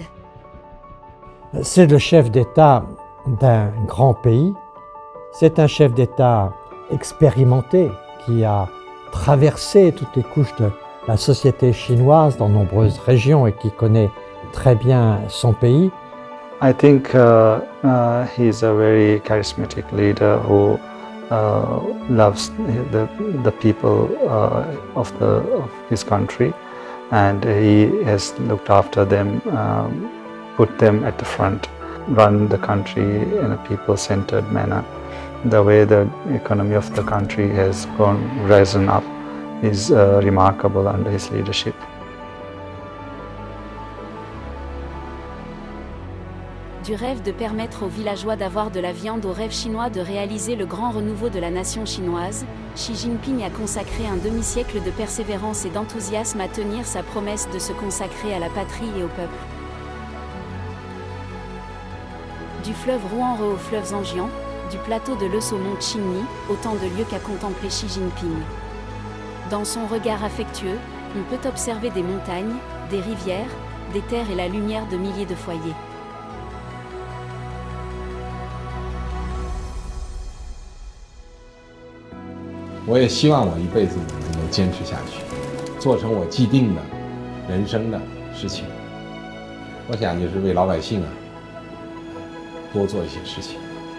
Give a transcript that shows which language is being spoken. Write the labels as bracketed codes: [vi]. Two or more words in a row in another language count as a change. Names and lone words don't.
[fr] C'est le chef d'État d'un grand pays. C'est un chef d'État expérimenté qui a traversé toutes les couches la société chinoise dans de nombreuses régions et qui connaît très bien son pays. [en] I think he's a very charismatic leader who loves the people of his country, and he has looked after them, put them at the front, run the country in a people-centered manner. The way the economy of the country has risen up is remarkable under his leadership. [fr] Du rêve de permettre aux villageois d'avoir de la viande au rêve chinois de réaliser le grand renouveau de la nation chinoise, Xi Jinping a consacré un demi-siècle de persévérance et d'enthousiasme à tenir sa promesse de se consacrer à la patrie et au peuple. Du fleuve Ruanhe au fleuve Zhangjiang, du plateau de Leus au mont Qingyi, autant de lieux qu'a contemplé Xi Jinping. Dans son regard affectueux, on peut observer des montagnes, des rivières, des terres et la lumière de milliers de foyers. [zh] 我也希望我一辈子能够坚持下去，做成我既定的人生的事情。我想就是为老百姓多做一些事情。